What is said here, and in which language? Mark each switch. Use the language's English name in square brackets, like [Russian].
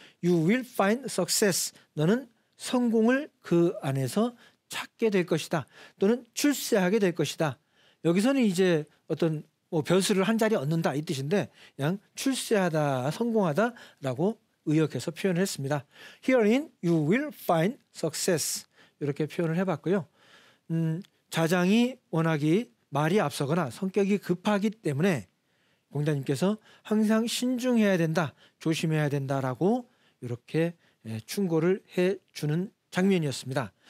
[English] You will find success. [Korean] 너는 성공을 그 안에서 찾게 될 것이다. 또는 출세하게 될 것이다. 여기서는 이제 어떤 벼슬을 한 자리 얻는다 이 뜻인데 그냥 출세하다, 성공하다라고 의역해서 표현을 했습니다. [English] Herein you will find success. [Korean] 이렇게 표현을 해봤고요. 자장이 워낙이 말이 앞서거나 성격이 급하기 때문에 공자님께서 항상 신중해야 된다, 조심해야 된다라고 이렇게 충고를 해주는 장면이었습니다.